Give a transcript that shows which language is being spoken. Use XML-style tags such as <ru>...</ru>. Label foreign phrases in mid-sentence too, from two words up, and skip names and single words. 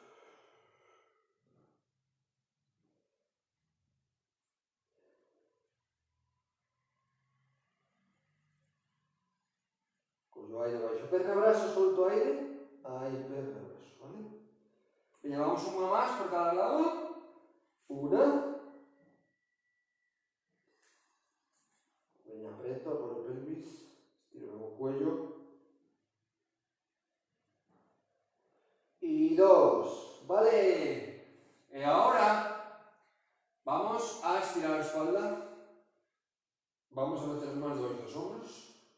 <gl>Collo aire baixo, perna, brazo, solto aire, aí perna, brazo, vale? Veña, vamos unha máis por cada lado. Una. Veña, apreto, apoyo pelvis, estiro o cuello.</gl> <es>Y 2. Vale. Y ahora vamos a estirar la espalda. Vamos a meter las manos debajo de los hombros.</es>